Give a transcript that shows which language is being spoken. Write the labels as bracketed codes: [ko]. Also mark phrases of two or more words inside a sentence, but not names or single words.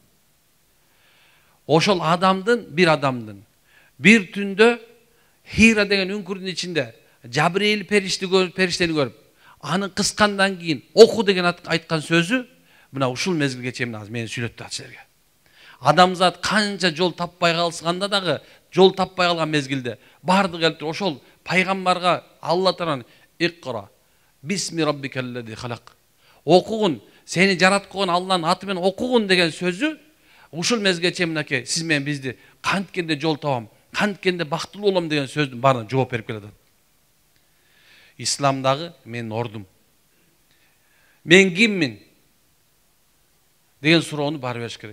[ky] Ошол адамдын бир түндө Хира деген үңкүрдүн ичинде Жабриил периштени көрүп, аны кыскандан кийин оку деген айткан сөзү мына ушул мезгилге чейин мени сүйлөттү силерге. Адамзат канча жол таппай калсаганда дагы, жол таппай калган мезгилде бардыгы келип ошол пайгамбарга Алла тарапынан [ar] اقرأ باسم ربك الذي خلق. [ky] Окугун, сени жараткан Алланын аты менен окугун деген сөзү ушул мезгилге чейин мынакей сиз менен бизди канткенде жол табам, канткенде бактылуу болом деген сөздүн баарына жооп берип келатат. Исламдагы менин ордум. Мен киммин деген суроону баары бериш керек.